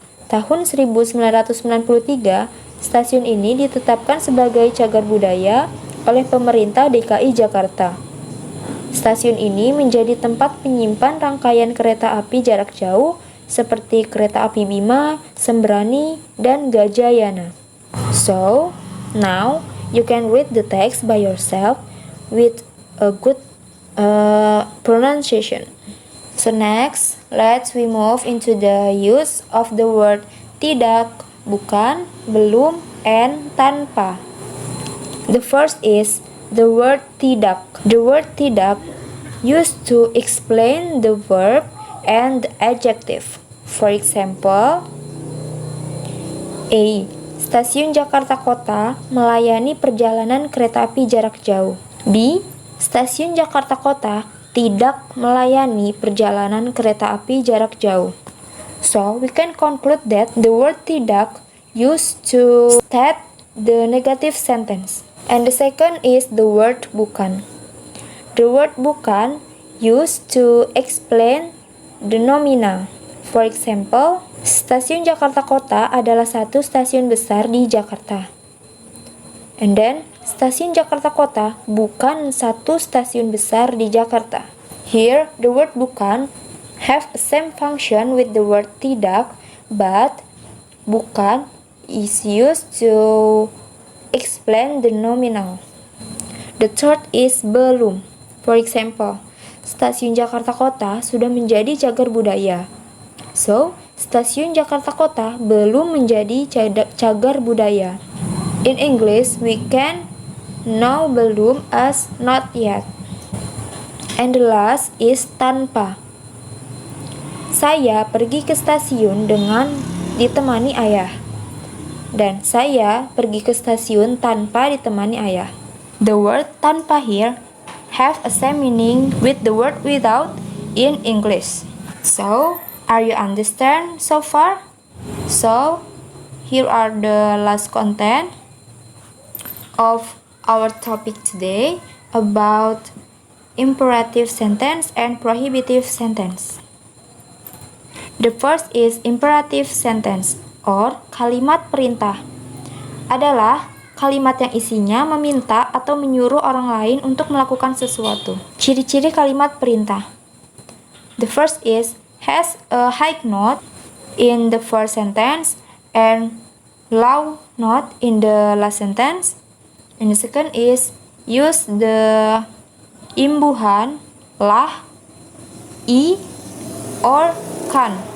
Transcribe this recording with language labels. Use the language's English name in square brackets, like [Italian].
[Indonesian] Tahun 1993, stasiun ini ditetapkan sebagai cagar budaya oleh pemerintah DKI Jakarta. Stasiun ini menjadi tempat penyimpan rangkaian kereta api jarak jauh seperti kereta api Bima, Sembrani, dan Gajayana. [English] So, now you can read the text by yourself with a good pronunciation. So next, let's we move into the use of the word tidak, bukan, belum, and tanpa. The first is the word tidak. The word tidak used to explain the verb and the adjective. For example, A. [Indonesian] Stasiun Jakarta Kota melayani perjalanan kereta api jarak jauh. B. Stasiun Jakarta Kota tidak melayani perjalanan kereta api jarak jauh. [English] So, we can conclude that the word tidak used to state the negative sentence. And the second is the word bukan. The word bukan used to explain the nominal. For example, [Indonesian] stasiun Jakarta Kota adalah satu stasiun besar di Jakarta. [English] And then, [Indonesian] stasiun Jakarta Kota bukan satu stasiun besar di Jakarta. [English] Here, the word bukan have the same function with the word tidak, but bukan is used to explain the nominal. The third is belum. For example, [Indonesian] stasiun Jakarta Kota sudah menjadi cagar budaya. So, stasiun Jakarta Kota belum menjadi cagar budaya. [English] In English, we can know belum as not yet. And the last is tanpa. [Indonesian] Saya pergi ke stasiun dengan ditemani ayah. Dan saya pergi ke stasiun tanpa ditemani ayah. [English] The word tanpa here have a same meaning with the word without in English. So, are you understand so far? So, here are the last content of our topic today about imperative sentence and prohibitive sentence. The first is imperative sentence or [Indonesian] kalimat perintah. Adalah kalimat yang isinya meminta atau menyuruh orang lain untuk melakukan sesuatu. Ciri-ciri kalimat perintah. [English] The first is has a high note in the first sentence and low note in the last sentence. And the second is use the imbuhan lah, i, or kan.